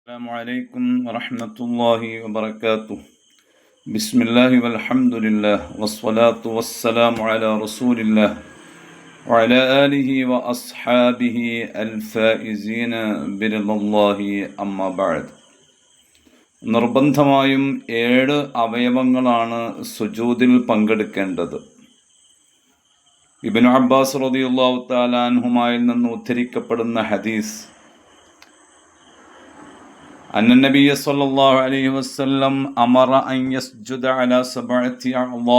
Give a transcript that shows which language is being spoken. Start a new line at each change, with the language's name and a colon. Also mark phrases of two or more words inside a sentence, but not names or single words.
Arabic: السلام عليكم ورحمة الله وبركاته. بسم الله والحمد لله والصلاة والسلام على رسول الله وعلى آله وأصحابه الفائزين برضا الله أما بعد.
Malayalam: നിർബന്ധമായും 7 അവയവങ്ങളാണ് സുജൂദിൽ പങ്കെടുക്കേണ്ടത്.
Arabic: ഇബ്നു അബ്ബാസ് رضي الله تعالى عنهما
Malayalam: നിന്ന് ഉദ്ധരിക്കപ്പെടുന്ന ഹദീസ്,
Arabic: أن النبي صلى الله عليه وسلم أمر أن يسجد على سبعة أعضاء.